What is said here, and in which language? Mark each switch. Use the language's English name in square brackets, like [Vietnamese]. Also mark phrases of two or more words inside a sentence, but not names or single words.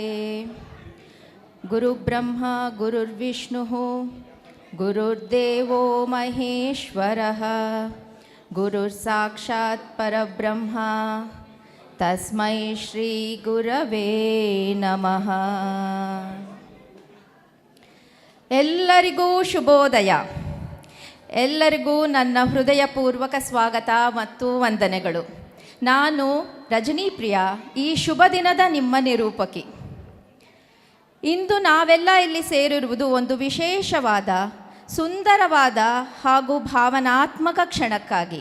[Sanskrit] गुरुब्रह्मा गुरुर्विष्णुः गुरुर्देवो महेश्वरः गुरुर्साक्षात् परब्रह्म तस्मै ಶ್ರೀ ಗುರವೇ ನಮಃ. [Kannada] ಎಲ್ಲರಿಗೂ ಶುಭೋದಯ. ಎಲ್ಲರಿಗೂ ನನ್ನ ಹೃದಯಪೂರ್ವಕ ಸ್ವಾಗತ ಮತ್ತು ವಂದನೆಗಳು. ನಾನು ರಜನೀಪ್ರಿಯಾ, ಈ ಶುಭ ದಿನದ ನಿಮ್ಮ ನಿರೂಪಕಿ. ಇಂದು ನಾವೆಲ್ಲ ಇಲ್ಲಿ ಸೇರಿರುವುದು ಒಂದು ವಿಶೇಷವಾದ, ಸುಂದರವಾದ ಹಾಗೂ ಭಾವನಾತ್ಮಕ ಕ್ಷಣಕ್ಕಾಗಿ.